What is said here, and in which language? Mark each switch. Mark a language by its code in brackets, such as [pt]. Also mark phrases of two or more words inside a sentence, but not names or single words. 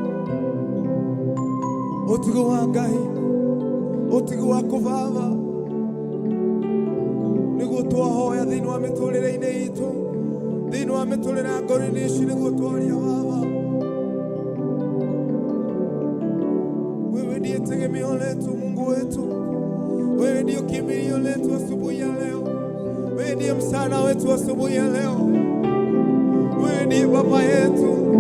[ki] utigo wa Ngai utigo waku Baba niguo twahoya thiini wa miturire-ini itu thiini wa miturire ngoro-ini ici niguo twaria Baba [sw] wewe ndiye tegemeo letu Mungu wetu wewe ndiye kimbilio letu asubuhi ya leo wewe ndiye msaada wetu asubuhi ya leo wewe ndiye baba yetu